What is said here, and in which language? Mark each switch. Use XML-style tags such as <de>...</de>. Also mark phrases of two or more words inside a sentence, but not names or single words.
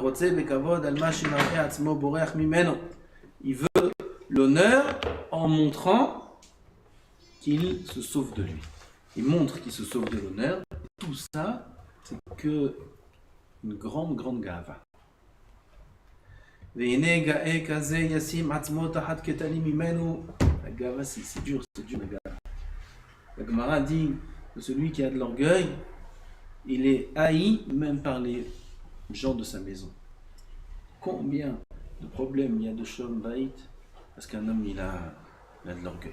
<fr>Il veut l'honneur en montrant qu'il se sauve de lui. Il montre qu'il se sauve de l'honneur. Tout ça, c'est que une grande gava.</fr> <he>והנה גאה כזה ישים עצמו תחת קטנים ממנו.</he> <fr>La gava, c'est dur, la gava. La Gemara dit que celui qui a de l'orgueil, il est haï même par les gens de sa maison. Combien de problèmes il y a de</fr> <he>שלום בית</he> <fr>parce qu'un homme il a de l'orgueil.</fr>